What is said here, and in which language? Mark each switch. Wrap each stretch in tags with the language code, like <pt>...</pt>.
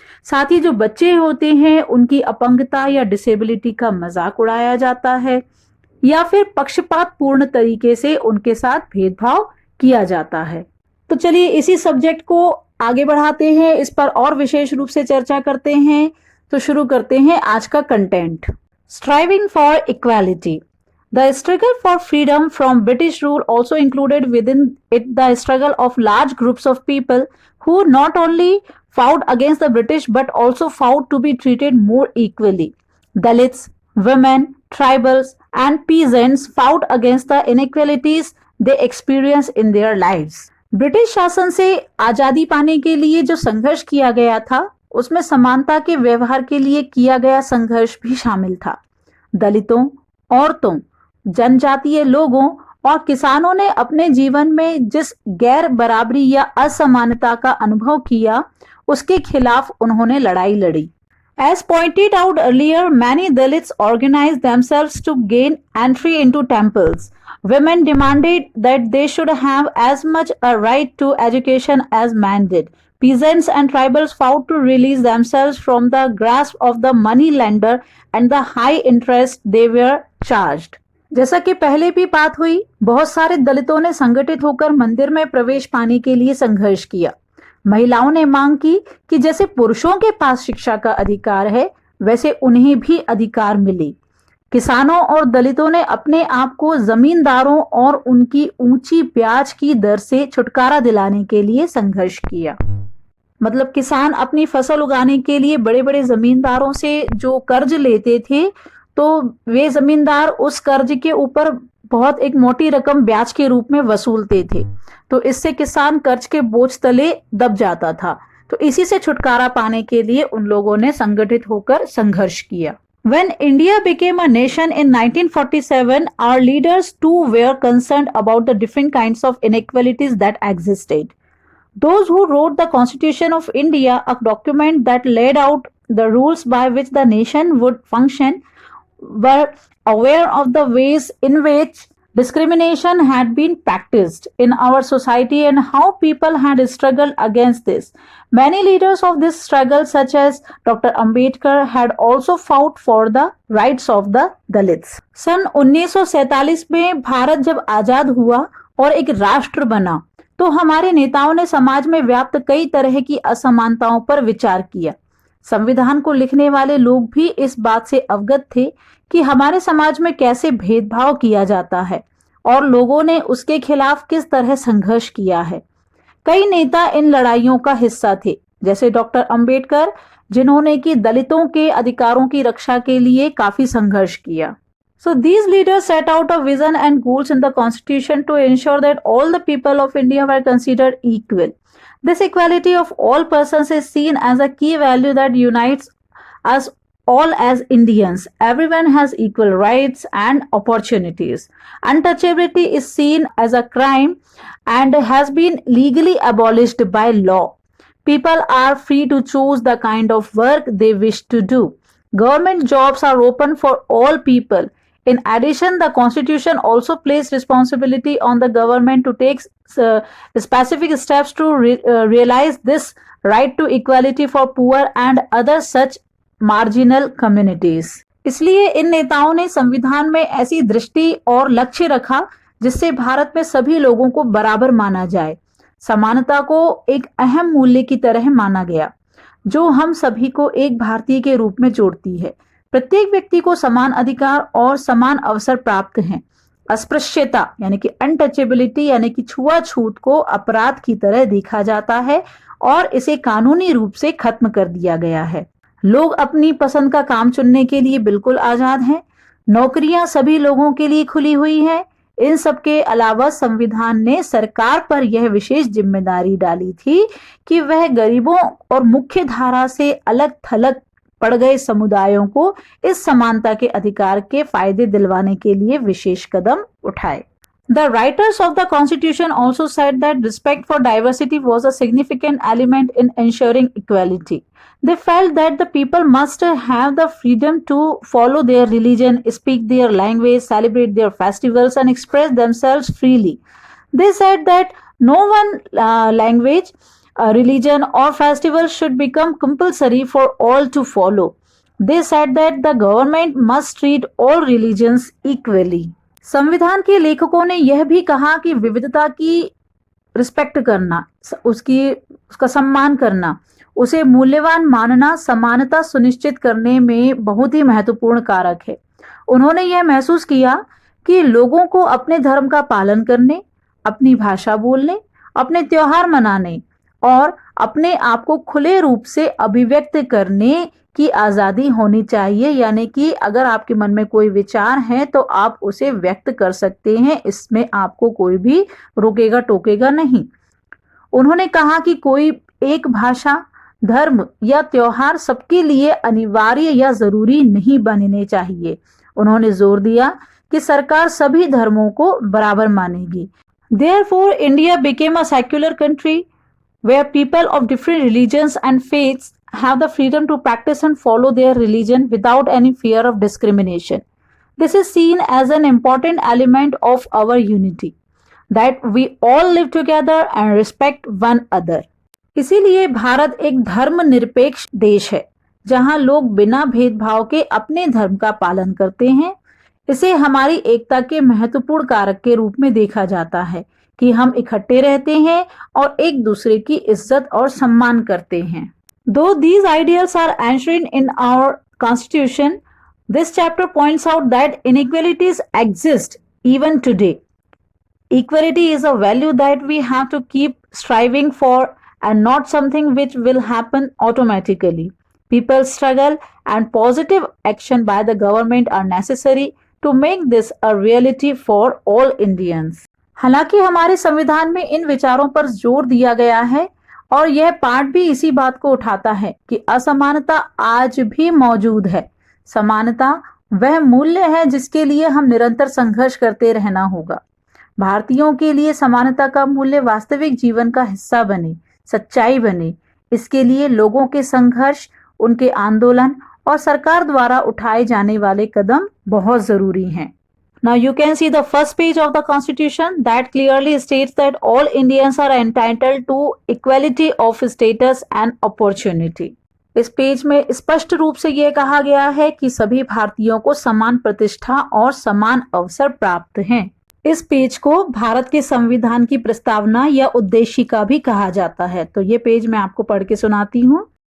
<hi>साथ ही जो बच्चे होते हैं उनकी अपंगता या डिसेबिलिटी का मजाक उड़ाया जाता है या फिर पक्षपात पूर्ण तरीके से उनके साथ भेदभाव किया जाता है। तो चलिए इसी सब्जेक्ट को आगे बढ़ाते हैं, इस पर और विशेष रूप से चर्चा करते हैं। तो शुरू करते हैं आज का content.</hi> <en>Striving for equality. The struggle for freedom from British rule also included within it the struggle of large groups of people who not only fought against the British but also fought to be treated more equally. Dalits, women, tribals and peasants fought against the inequalities they experienced in their lives.</en> <hi>British शासन से आजादी पाने के लिए जो संघर्ष किया गया था उसमें समानता के व्यवहार के लिए किया गया संघर्ष भी शामिल था। दलितों, औरतों, जनजातीय लोगों और किसानों ने अपने जीवन में जिस गैर बराबरी या असमानता का अनुभव किया उसके खिलाफ उन्होंने लड़ाई लड़ी।</hi> <en>As pointed out earlier, many Dalits organized themselves to gain entry into temples. Women demanded that they should have as much a right to education as men did. Peasants and tribals fought to release themselves from the grasp of the money lender and the high interest they were charged.</en> <hi>जैसा कि पहले भी बात हुई, बहुत सारे दलितों ने संगठित होकर मंदिर में प्रवेश पाने के लिए संघर्ष किया। महिलाओं ने मांग की कि जैसे पुरुषों के पास शिक्षा का अधिकार है वैसे उन्हें भी अधिकार मिले। किसानों और दलितों ने अपने आप को जमींदारों और उनकी ऊंची ब्याज की दर से छुटकारा दिलाने के लिए संघर्ष किया। मतलब किसान अपनी फसल उगाने के लिए बड़े बड़े जमींदारों से जो कर्ज लेते थे तो वे जमींदार उस कर्ज के ऊपर बहुत एक मोटी रकम ब्याज के रूप में वसूलते थे। तो इससे किसान कर्ज के बोझ तले दब जाता था। तो इसी से छुटकारा पाने के लिए उन लोगों ने संगठित होकर संघर्ष किया।</hi> <en>When India became a nation in 1947, our leaders too were concerned about the different kinds of inequalities that existed. Those who wrote the Constitution of India, a document that laid out the rules by which the nation would function, were aware of the ways in which discrimination had been practiced in our society and how people had struggled against this. Many leaders of this struggle, such as Dr. Ambedkar, had also fought for the rights of the Dalits.</en> <hi>सन 1947 में भारत जब आजाद हुआ और एक राष्ट्र बना तो हमारे नेताओं ने समाज में व्याप्त कई तरह की असमानताओं पर विचार किया। संविधान को लिखने वाले लोग भी इस बात से अवगत थे कि हमारे समाज में कैसे भेदभाव किया जाता है और लोगों ने उसके खिलाफ किस तरह संघर्ष किया है। कई नेता इन लड़ाइयों का हिस्सा थे, जैसे डॉक्टर अंबेडकर, जिन्होंने कि दलितों के अधिकारों की रक्षा के लिए काफी संघर्ष किया।</hi> <en>So these leaders set out a vision and goals in the constitution to ensure that all the people of India were considered equal. This equality of all persons is seen as a key value that unites us all as Indians. Everyone has equal rights and opportunities. Untouchability is seen as a crime and has been legally abolished by law. People are free to choose the kind of work they wish to do. Government jobs are open for all people. In addition, the Constitution also placed responsibility on the government to take specific steps to realize this right to equality for poor and other such marginal communities.</en> <hi>इसलिए इन नेताओं ने संविधान में ऐसी दृष्टि और लक्ष्य रखा जिससे भारत में सभी लोगों को बराबर माना जाए। समानता को एक अहम मूल्य की तरह माना गया, जो हम सभी को एक भारतीय के रूप में जोड़ती है। प्रत्येक व्यक्ति को समान अधिकार और समान अवसर प्राप्त हैं। अस्पृश्यता यानी कि अनटचेबिलिटी यानी कि छुआछूत को अपराध की तरह देखा जाता है और इसे कानूनी रूप से खत्म कर दिया गया है। लोग अपनी पसंद का काम चुनने के लिए बिल्कुल आजाद हैं। नौकरियां सभी लोगों के लिए खुली हुई हैं। इन सब के अलावा संविधान ने सरकार पर यह विशेष जिम्मेदारी डाली थी कि वह गरीबों और मुख्य धारा से अलग थलग पड़ गए समुदायों को इस समानता के अधिकार के फायदे दिलवाने के लिए विशेष कदम उठाए।</hi> <en>The writers of the Constitution also said that respect for diversity was a significant element in ensuring equality. They felt that the people must have the freedom to follow their religion, speak their language, celebrate their festivals, and express themselves freely. They said that no one language, religion, or festival should become compulsory for all to follow. They said that the government must treat all religions equally.</en> <hi>संविधान के लेखकों ने यह भी कहा कि विविधता की रिस्पेक्ट करना, उसका सम्मान करना, उसे मूल्यवान मानना समानता सुनिश्चित करने में बहुत ही महत्वपूर्ण कारक है। उन्होंने यह महसूस किया कि लोगों को अपने धर्म का पालन करने, अपनी भाषा बोलने, अपने त्योहार मनाने और अपने आप को खुले रूप से अभिव्यक्त करने की आज़ादी होनी चाहिए। यानी कि अगर आपके मन में कोई विचार है तो आप उसे व्यक्त कर सकते हैं, इसमें आपको कोई भी रोकेगा टोकेगा नहीं। उन्होंने कहा कि कोई एक भाषा, धर्म या त्योहार सबके लिए अनिवार्य या जरूरी नहीं बनने चाहिए। उन्होंने जोर दिया कि सरकार सभी धर्मों को बराबर मानेगी।</hi> <en>Therefore, India became a secular country where people of different religions and faiths have the freedom to practice and follow their religion without any fear of discrimination. This is seen as an important element of our unity, that we all live together and respect one other.</en> <hi>इसीलिए भारत एक धर्मनिरपेक्ष देश है, जहां लोग बिना भेदभाव के अपने धर्म का पालन करते हैं। इसे हमारी एकता के महत्वपूर्ण कारक के रूप में देखा जाता है कि हम इकट्ठे रहते हैं और एक दूसरे की इज्जत और सम्मान करते हैं।</hi> <en>Though these ideals are enshrined in our constitution, this chapter points out that inequalities exist even today. Equality is a value that we have to keep striving for and not something which will happen automatically. People's struggle and positive action by the government are necessary to make this a reality for all Indians.</en> <hi>हालांकि हमारे संविधान में इन विचारों पर जोर दिया गया है और यह पाठ भी इसी बात को उठाता है कि असमानता आज भी मौजूद है। समानता वह मूल्य है जिसके लिए हम निरंतर संघर्ष करते रहना होगा। भारतीयों के लिए समानता का मूल्य वास्तविक जीवन का हिस्सा बने, सच्चाई बने। इसके लिए लोगों के संघर्ष, उनके आंदोलन और सरकार द्वारा उठाए जाने वाले कदम बहुत जरूरी हैं।</hi> <en>Now you can see the first page of the Constitution that clearly states that all Indians are entitled to equality of status and opportunity.</en> <hi>इस पेज में स्पष्ट रूप से यह कहा गया है कि सभी भारतीयों को समान प्रतिष्ठा और समान अवसर प्राप्त हैं। इस पेज को भारत के संविधान की प्रस्तावना या उद्देशिका भी कहा जाता है। तो ये पेज मैं आपको पढ़ के सुनाती हूँ।</hi>